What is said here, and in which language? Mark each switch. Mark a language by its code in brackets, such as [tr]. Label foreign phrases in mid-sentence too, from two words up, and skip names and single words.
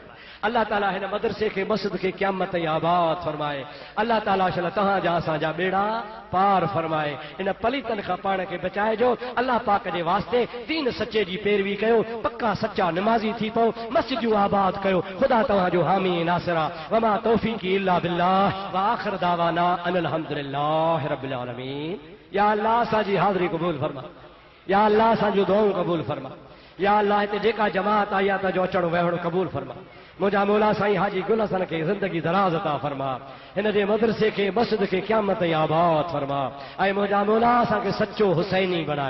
[sd] अल्लाह ताला हिन मदरसे खे मस्जिद खे क़यामत ताईं आबाद फरमाए। अल्लाह ताला शल तव्हांजा असांजा बेड़ा पार फरमाए। इन पलीतन खां पाण खे बचाइजो। अल्लाह पाक जे वास्ते दीन सचे जी पैरवी कयो, पक्का सच्चा निमाज़ी थी पओ, मस्जिदूं आबाद कयो। ख़ुदा तव्हांजो हामी नासिरा। [ar] وما توفيقي إلا بالله وآخر دعوانا أن الحمد لله رب العالمين. [sd] या अल्लाह असांजी हाज़िरी क़बूल फरमा। या अल्लाह असांजूं दुआऊं क़बूल फरमा। या अल्लाह हिते जेका जमात आई आहे तंहिंजो अचणु वहणु क़बूल फरमा। मुंहिंजा मौला साईं हाजी गुल हसन खे ज़िंदगी दराज़ अता फरमा। हिन जे मदरसे खे मस्जिद खे क़यामत ताईं आबाद फरमा। ऐं मुंहिंजा मौला असांखे सचो हुसैनी बणाए।